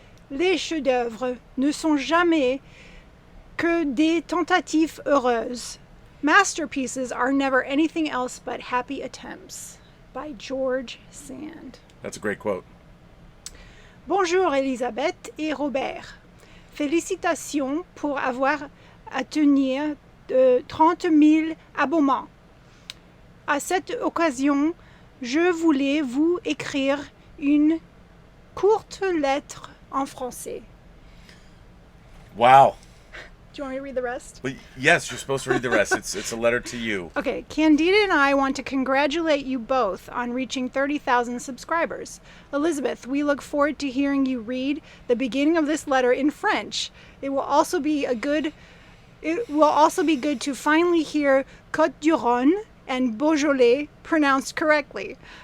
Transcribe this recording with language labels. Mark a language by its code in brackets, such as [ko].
[fr] Les chefs-d'œuvre ne sont jamais que des tentatives heureuses. [en] Masterpieces are never anything else but happy attempts. By George Sand. That's a great quote. [fr] Bonjour Elysabeth et Robert. Félicitations pour avoir atteint 30 000 abonnements. À cette occasion, je voulais vous écrire une courte lettre en français. [en] Wow. you want me to read the rest? But yes, you're supposed to read the rest. It's a letter to you. Okay, Candida and I want to congratulate you both on reaching 30,000 subscribers. Elizabeth, we look forward to hearing you read the beginning of this letter in French. It will also be good to finally hear Côte du Rhône and Beaujolais pronounced correctly.